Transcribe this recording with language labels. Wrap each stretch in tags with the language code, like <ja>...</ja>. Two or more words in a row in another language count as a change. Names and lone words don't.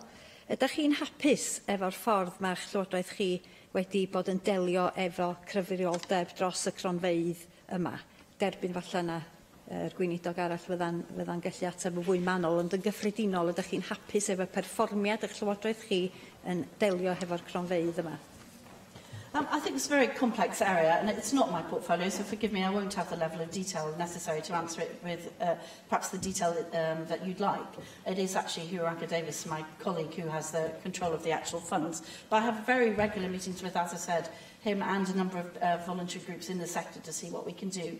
<cy>Ydych chi'n hapus efo'r ffordd mae'ch llywodraeth chi wedi bod yn delio efo cyfrioldeb dros y cronfeydd yma? Derbyn falle yna gweinidog arall fydda'n gallu ateb yn fwy manwl, ond yn gyffredinol ydych chi'n hapus efo perfformiad eich llywodraeth chi yn delio hefo'r cronfeydd yma?</cy> <en>I think it's a very complex area, and it's not my portfolio, so forgive me, I won't have the level of detail necessary to answer it with perhaps the detail that you'd like. It is actually Hugh Davis, my colleague, who has the control of the actual funds. But I have very regular meetings with, as I said, him and a number of voluntary groups in the sector to see what we can do.</en>